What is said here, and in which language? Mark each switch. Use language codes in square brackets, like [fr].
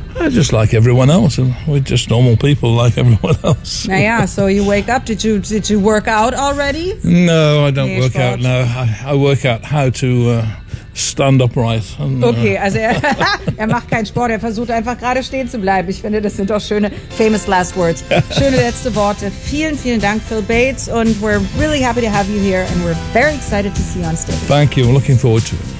[en] Just like everyone else. We're just normal people like everyone else. Naja, so you wake up. Did you work out already? No, I don't work out. No, I work out how to stand upright. [de] Okay, also er macht keinen Sport, er versucht einfach gerade stehen zu bleiben. Ich finde, das sind doch schöne, [en] famous last words. [de] Schöne letzte Worte. Vielen, vielen Dank, Phil Bates. [en] And we're really happy to have you here. And we're very excited to see you on stage. Thank you. I'm looking forward to it.